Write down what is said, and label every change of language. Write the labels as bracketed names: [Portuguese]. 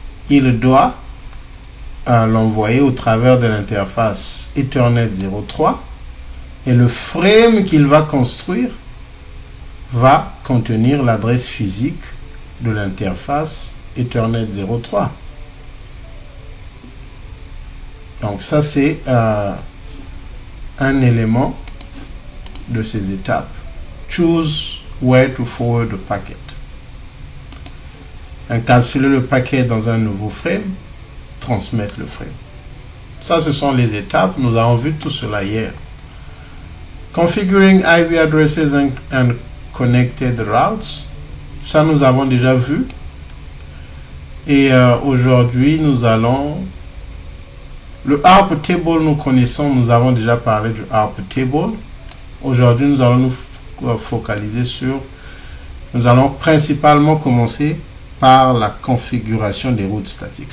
[French] il doit l'envoyer au travers de l'interface Ethernet 03 et le frame qu'il va construire va contenir l'adresse physique de l'interface Ethernet 03. Donc ça c'est un élément de ces étapes. [English] Choose where to forward the packet. [French] Encapsuler le paquet dans un nouveau frame, transmettre le frame. Ça, ce sont les étapes. Nous avons vu tout cela hier. [English] Configuring IP addresses and connected routes. [French] Ça, nous avons déjà vu. Et aujourd'hui, nous allons... Le ARP table, nous connaissons, nous avons déjà parlé du ARP table. Aujourd'hui, nous allons nous focaliser sur... Nous allons principalement commencer par la configuration des routes statiques.